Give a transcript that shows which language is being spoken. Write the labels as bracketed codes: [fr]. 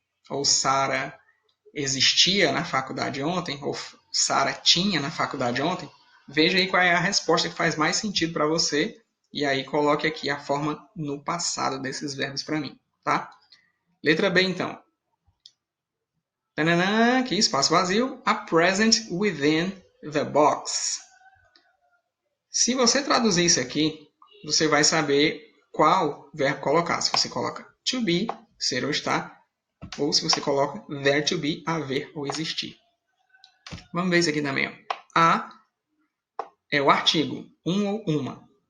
[pt] Ou Sara existia na faculdade ontem? Ou Sara tinha na faculdade ontem? Veja aí qual é a resposta que faz mais sentido para você. E aí coloque aqui a forma no passado desses verbos para mim, tá? Letra B, então. Tananã, aqui, espaço vazio. [en] A present within the box. [pt] Se você traduzir isso aqui, você vai saber qual verbo colocar. Se você coloca to be, ser ou estar, ou se você coloca there to be, haver ou existir. Vamos ver isso aqui também. Ó. A é o artigo, um ou uma.